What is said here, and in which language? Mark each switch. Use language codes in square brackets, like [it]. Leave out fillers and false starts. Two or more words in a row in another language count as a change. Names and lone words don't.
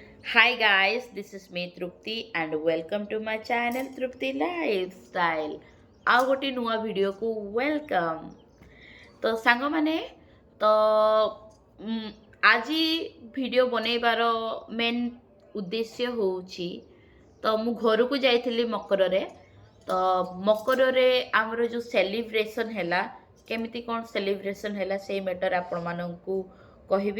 [en] Hi guys, this is me Trupti and welcome to my channel Trupti Lifestyle. [or] ଆଉ ଗୋଟେ ନୂଆ ଭିଡ଼ିଓକୁ ୱେଲକମ୍। ତ ସାଙ୍ଗମାନେ ତ ଆଜି ଭିଡ଼ିଓ ବନେଇବାର ମେନ୍ ଉଦ୍ଦେଶ୍ୟ ହେଉଛି ତ ମୁଁ ଘରକୁ ଯାଇଥିଲି ମକରରେ। ତ ମକରରେ ଆମର ଯେଉଁ ସେଲିବ୍ରେସନ୍ ହେଲା କେମିତି କ'ଣ ସେଲିବ୍ରେସନ୍ ହେଲା ସେଇ ମ୍ୟାଟର୍ ଆପଣମାନଙ୍କୁ କହିବି।